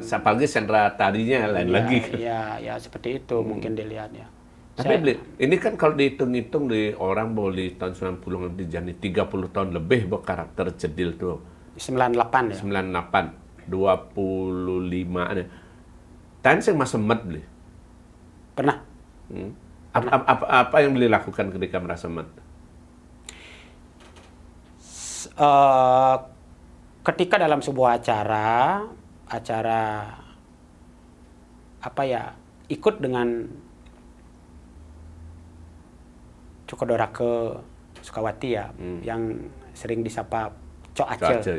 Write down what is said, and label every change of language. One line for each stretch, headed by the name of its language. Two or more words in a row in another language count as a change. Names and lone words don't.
Indonesian: apalagi sentra tarinya lain lagi. Ya, seperti itu mungkin dilihat ya. Tapi ini kan kalau dihitung-hitung di orang boleh tahun 90 jadi 30 tahun lebih buat karakter cedil tuh. 98 ya. 98, 25 ada.
Balinese: Tan sing mas semet beli.
Indonesian: Pernah. Apa yang beli lakukan ketika merasa semet? Ketika dalam sebuah acara apa ya, ikut dengan Cokodorake Sukawati ya, yang sering disapa Cok Aceh.